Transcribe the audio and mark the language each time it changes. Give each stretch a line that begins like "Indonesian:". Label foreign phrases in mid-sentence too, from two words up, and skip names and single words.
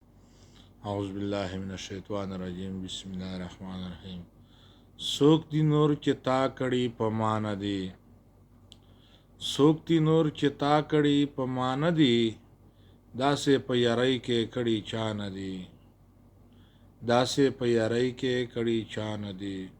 Arabic: اعوذ باللہ من الشیطان الرجیم۔ بسم اللہ الرحمن الرحیم۔
Pashto: څوک دی نور چې تا کړي په ما نه دی؟ څوک دی نور چې تا کړي په ما نه دی؟ داسې په یارۍ کې کړي چا نه دی؟ داسې په یارۍ کې کړي چا نه دی؟